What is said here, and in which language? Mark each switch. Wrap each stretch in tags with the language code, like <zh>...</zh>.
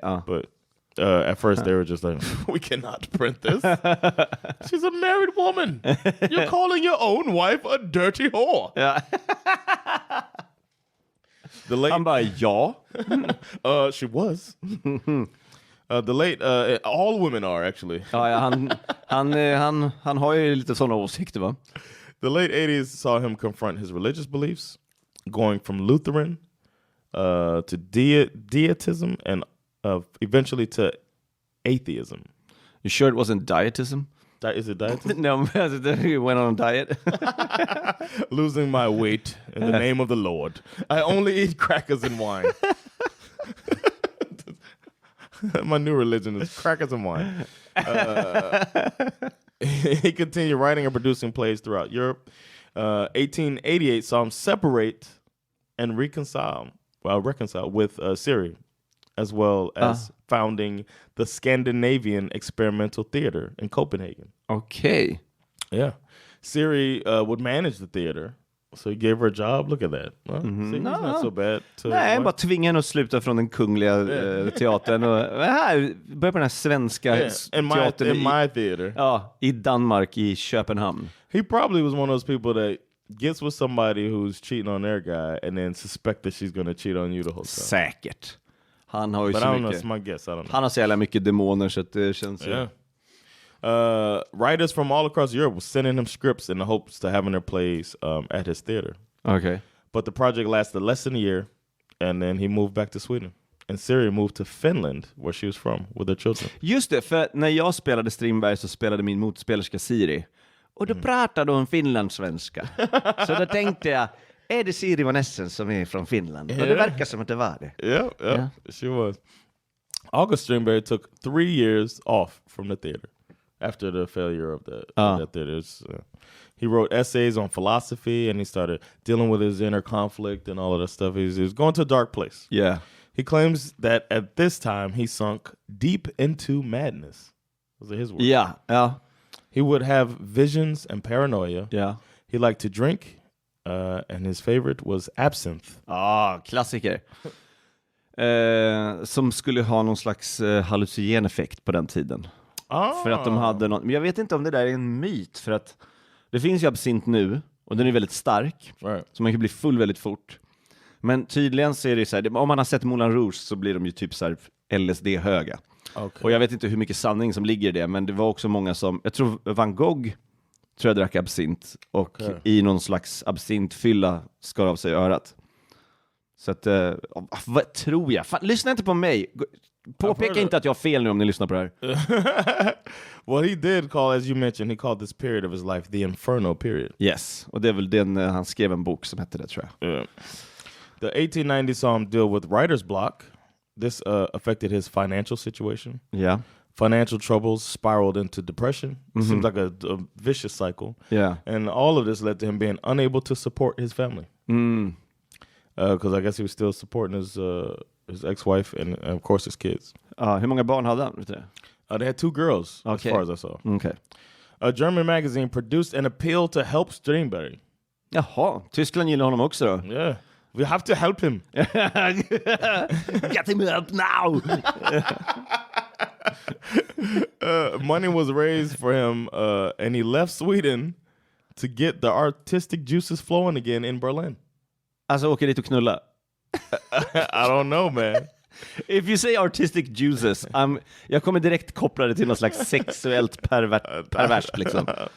<en>But at first they were just like, we cannot print this. She's a married woman. You're calling your own wife a dirty whore.</en> <sv>Ja. Han bara, ja.</sv> <en>She was. The late, all women are actually.</en> <sv>Ja, han har ju lite sådana åsikter, va?</sv> <en>The late 80s saw him confront his religious beliefs, going from Lutheran to deitism and eventually to atheism. You sure it wasn't dietism? Is it dietism? No, he went on a diet. Losing my weight in the name of the Lord. I only eat crackers and wine. My new religion is crackers and wine. He continued writing and producing plays throughout Europe. 1888 saw him separate and reconcile with Siri, as well as founding the Scandinavian Experimental Theater in Copenhagen. Okay. Yeah. Siri would manage the theater. So he gave her a job. Look at that. Well, Siri's not so bad.</en> <sv>Nej, bara tvinga henne att sluta från den kungliga teatern. Och här, börja på den här svenska teatern.</sv> <en>In my theater.</en> <sv>Ja, i Danmark, i Köpenhamn.</sv> <en>He probably was one of those people that gets with somebody who's cheating on their guy and then suspect that she's going to cheat on you the whole time.</en> <sv>Säkert. Han har ju</sv> <en>But</en> <sv>så</sv> <en>I don't</en> <sv>mycket.</sv> <en>know, it's my guess. I don't know.</en> <sv>Han har så jävla mycket demoner så att det känns ju.</sv> <en>Writers from all across Europe were sending him scripts in the hopes to having their plays at his theater. Okay. But the project lasted less than a year, and then he moved back to Sweden. And Siri moved to Finland, where she was from, with their children.</en> <sv>Just det, för när jag spelade Strindberg så spelade min motspelerska Siri. Och då pratade hon finlandssvenska. Så då tänkte jag, är det Siri Vanessens som är från Finland? Och det verkar som att det var det.</sv> <en>Yeah, she was. August Strindberg took 3 years off from the theater after the failure of that theater. He wrote essays on philosophy, and he started dealing with his inner conflict and all of that stuff. He was going to a dark place. Yeah. He claims that at this time he sunk deep into madness. Those are his words. Yeah. He would have visions and paranoia. Yeah. He liked to drink, and his favorite was absinthe.</en> <sv>Klassiker. Som skulle ha någon slags hallucinogen effekt på den tiden. För att de hade någon, men jag vet inte om det där är en myt, för att det finns ju absint nu Och den är väldigt stark.</sv> <en>Right.</en> <sv>Så man kan bli full väldigt fort. Men tydligen så är det så här, om man har sett Moulin Rouge så blir de ju typ så här LSD-höga.</sv> <en>Okay.</en> <sv>Och jag vet inte hur mycket sanning som ligger i det, men det var också många som, jag tror Van Gogh tror jag drack absint och i någon slags absintfylla skar av sig örat. Så att, vad tror jag? Fan, lyssna inte på mig. Påpeka inte att jag har fel nu om ni lyssnar på det här.</sv> <en>What he did call, as you mentioned, he called this period of his life the Inferno period.</en> <sv>Yes, och det är väl den, han skrev en bok som hette det, tror jag.</sv> <en>Yeah. The 1890 saw him deal with writer's block. This affected his financial situation. Yeah. Financial troubles spiraled into depression. Seems like a vicious cycle. Yeah. And all of this led to him being unable to support his family. Because I guess he was still supporting his ex-wife and of course his kids.</en> <sv>Hur många barn hade han? Vet du?</sv> <en>They had 2 girls, as far as I saw. Okay. A German magazine produced an appeal to help Strindberg.</en> <sv>Jaha, Tyskland gillar honom också då?</sv> <en>Yeah. We have to help him. Get him help now! Money was raised for him and he left Sweden to get the artistic juices flowing again in Berlin.</en> <sv>Alltså åker dit och knulla?</sv> <en>I don't know, man. If you say artistic juices,</en> <sv>jag kommer direkt koppla det till något slags sexuellt perverst liksom.</sv>